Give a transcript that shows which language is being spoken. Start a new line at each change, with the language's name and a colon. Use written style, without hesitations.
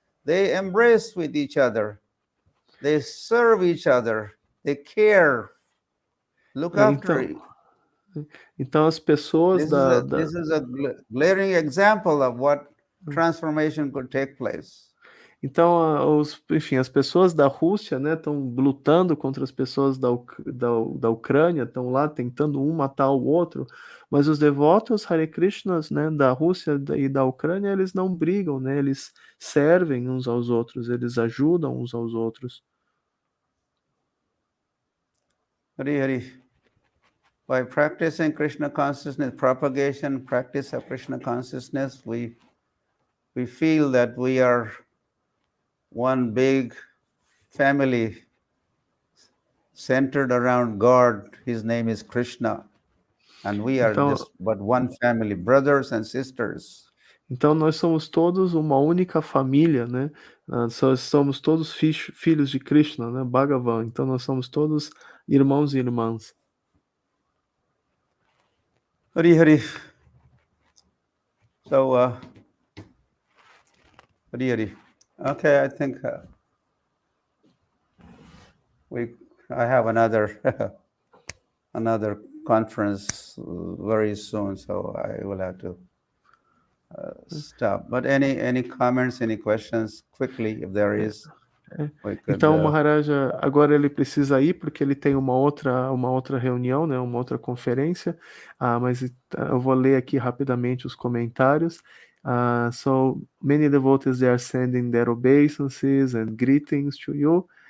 English: They embrace with each other. They serve each other. They care. Look after.
Portuguese: Então as pessoas
English: this is a glaring example of what transformation could take place.
Portuguese: Então, enfim, as pessoas da Rússia, né, estão lutando contra as pessoas da Ucrânia, estão lá tentando um matar o outro, mas os devotos Hare Krishnas, né, da Rússia e da Ucrânia, eles não brigam, né, eles servem uns aos outros, eles ajudam uns aos outros. Hari Hari.
English: By practicing Krishna consciousness, propagation, practice of Krishna consciousness, we feel that we are one big family centered around God. His name is Krishna. And we are just but one family, brothers and sisters.
Portuguese: Então nós somos todos uma única família, né? Somos todos filhos de Krishna, né? Bhagavan. Então nós somos todos irmãos e irmãs. Hari Hari. So, Hari Hari.
English: Okay, I think I have another conference very soon, so I will have to stop. But any comments, any questions, quickly, if there is.
Portuguese: Então o Maharaj agora ele precisa ir porque ele tem uma outra reunião, né, uma outra conferência, mas eu vou ler aqui rapidamente os comentários.
English: So many devotees, they are sending their obeisances and greetings to you.